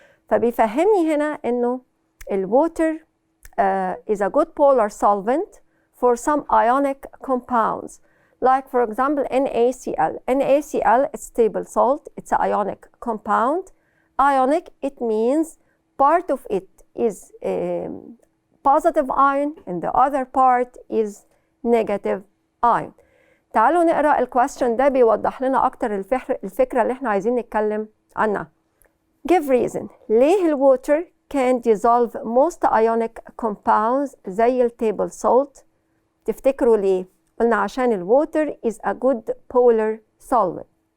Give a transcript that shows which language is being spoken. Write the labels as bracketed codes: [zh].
[ar] فبيفهمني هنا إنه [en] water is a good polar solvent for some ionic compounds, like for example NaCl. NaCl is stable salt, it's an ionic compound. Ionic, it means part of it is positive ion and the other part is negative ion. [ar] تعالوا نقرأ الكويستشن ده بيوضح لنا أكتر الفكرة اللي احنا عايزين نتكلم عنها. [en] Give reason. [ar] ليه [en] الwater can dissolve most ionic compounds [ar] زي [en] table salt؟ [ar] تفتكروا ليه؟ قلنا عشان [en] water is a good polar solvent.